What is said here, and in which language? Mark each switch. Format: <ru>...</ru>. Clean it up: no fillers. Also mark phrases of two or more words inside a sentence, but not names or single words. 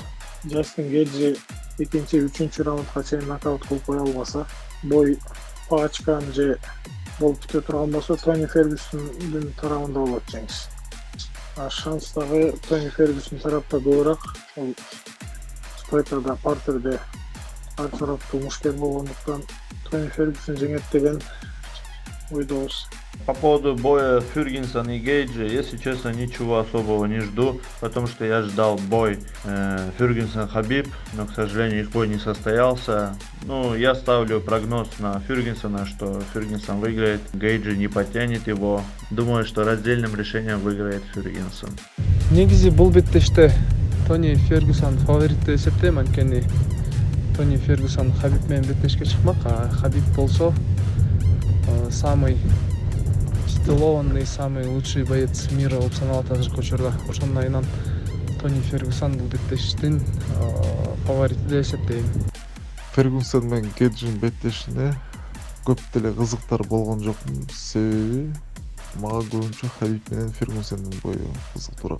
<ky>Джастин Гейдж экинчи, үчүнчү раундга чейин нокаут кылып кое албаса, бой ачкан же болуп кете турган болсо, Тони Фергюсондун тарабында болот жеңиш. Шанс дагы Тони Фергюсон тарапта көбүрөөк. Ал спортта, партерде ар тараптуу мушкер болгондуктан Тони Фергюсон жеңет деген ойдобуз.</ky> <ru>По поводу боя Фергюсон и Гейджа, если честно, ничего особого не жду, потому что я ждал бой Фергюсон-Хабиб, но, к сожалению, их бой не состоялся. Ну, я ставлю прогноз на Фергюсона, что Фергюсон выиграет, Гейджи не потянет его. Думаю, что раздельным решением выиграет Фергюсон.</ru> <ky>Негизи бул беттеште Тони Фергюсон фаворит деп эсептейм, анткени Тони Фергюсон Хабиб менен беттешке чыкмак, а Хабиб болсо</ky> <ru>самый титулованный, самый лучший боец мира</ru> <ky>болуп саналат азыркы учурда. Ошондон айынан Тони Фергюсон бул беттештин фаворити деп эсептейм. Фергюсон менен Гейдждин беттешине көп деле кызыктар болгон жок. Себеби мага көбүнчө Хабиб менен Фергюсондун бою кызыктуураак.</ky>